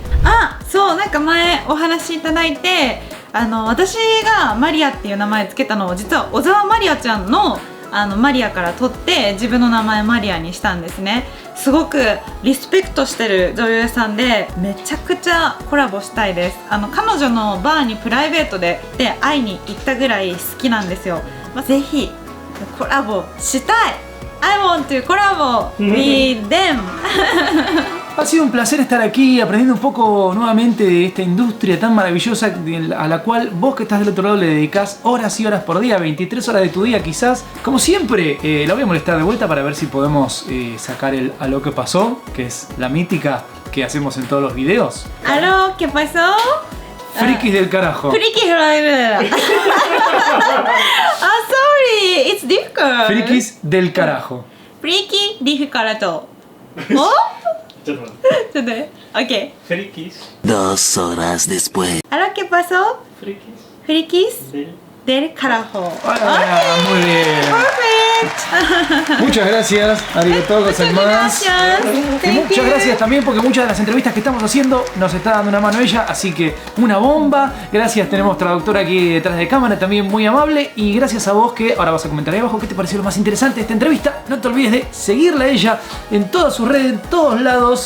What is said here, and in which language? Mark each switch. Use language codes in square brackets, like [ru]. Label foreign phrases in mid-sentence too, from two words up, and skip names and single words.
[ja] そうなんか前お話しいただいて、私がマリアっていう名前つけたのを実は小沢マリアちゃんのマリアから取って自分の名前マリアにしたんですね。すごくリスペクトしてる女優さんで、めちゃくちゃコラボしたいです。彼女のバーにプライベートで会いに行ったぐらい好きなんですよ。ぜひコラボしたい。 [en] I want to collabo with them. [es] Ha sido un placer estar aquí aprendiendo un poco nuevamente de esta industria tan maravillosa a la cual vos que estás del otro lado le dedicás horas y horas por día, 23 horas de tu día quizás. Como siempre, la voy a molestar de vuelta para ver si podemos sacar el a lo que pasó, que es la mítica que hacemos en todos los videos. ¿Aló? ¿Qué pasó? Frikis del carajo. Frikis del [en] sorry, it's difficult. [es] Frikis del carajo. Friki difficult. [ja] ¿Oh? ちょっと OK. [es] Frikis. 2 horas después. ¿Aló? ¿Qué pasó? Frikis del carajo. Muy bien. [en] Perfect. [es] Muchas gracias, [ja] ありがとうございます. [es] Gracias. Y muchas gracias también porque muchas de las entrevistas que estamos haciendo nos está dando una mano ella, así que una bomba. Gracias, tenemos traductora aquí detrás de cámara, también muy amable. Y gracias a vos que ahora vas a comentar ahí abajo qué te pareció lo más interesante de esta entrevista. No te olvides de seguirla a ella en todas sus redes, en todos lados.